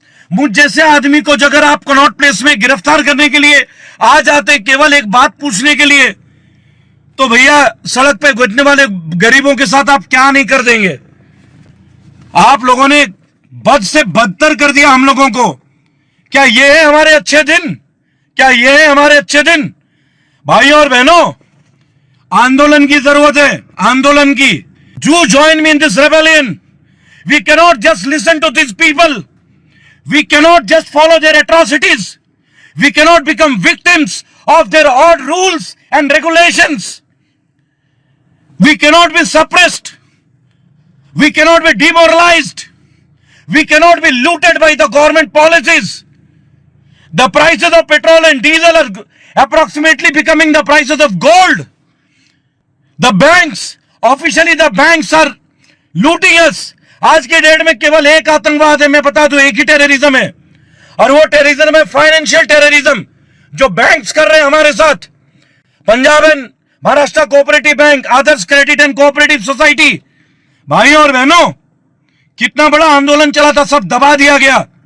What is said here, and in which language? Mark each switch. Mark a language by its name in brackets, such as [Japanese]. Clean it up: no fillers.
[Hindi] मुझ जैसे आदमी को अगर आप कनॉट प्लेस में गिरफ्तार करने के लिए आ जाते केवल एक बात पूछने के लिए, तो भैया सड़क पे गुजरने वाले गरीबों के साथ आप क्या नहीं कर देंगे। आप लोगों ने बद से बदतर कर दिया हम लोगों को। क्या ये है हमारे अच्छे दिन? क्या ये है हमारे अच्छे दिन? भाइयों और बहनों, आंदोलन की जरूरत है, आंदोलन की। [English] You join me in this rebellion. We cannot just listen to these people. We cannot just follow their atrocities. We cannot become victims of their odd rules and regulations. We cannot be suppressed. We cannot be demoralized. We cannot be looted by the government policies. The prices of petrol and diesel are approximately becoming the prices of gold. The banks, officially the banks are looting us. [Hindi] आज के date में केवल एक आतंकवाद है, मैं बता दूं, एक ही टेररिज्म है, और वो टेररिज्म है फाइनेंशियल टेररिज्म, जो बैंक्स कर रहे हैं हमारे साथ। Punjab and Maharashtra cooperative bank, Adarsh credit and cooperative society. भाइयों और बहनों, कितना बड़ा आंदोलन चला था, सब दबा दिया गया।